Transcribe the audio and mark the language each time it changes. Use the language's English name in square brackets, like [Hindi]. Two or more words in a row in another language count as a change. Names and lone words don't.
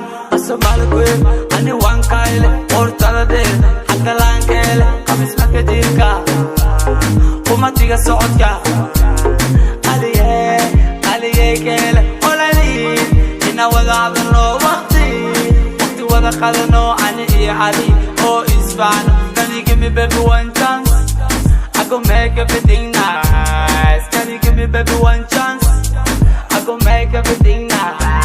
[Somali] Waa Soomaali queen, ani waan ka hele, qoortada dheer, xadda laan ka hele, qab isbedka jirka, qumatiga socodka. Qaliye, qaliye ka hele, qolani, ina wada hadalno waqti, waqti wada qadano, ani iyo adi, oo isfaano. [Nigerian Pidgin] Can you give me baby one chance? I go make everything nice. Can you give me baby one chance? I go make everything nice.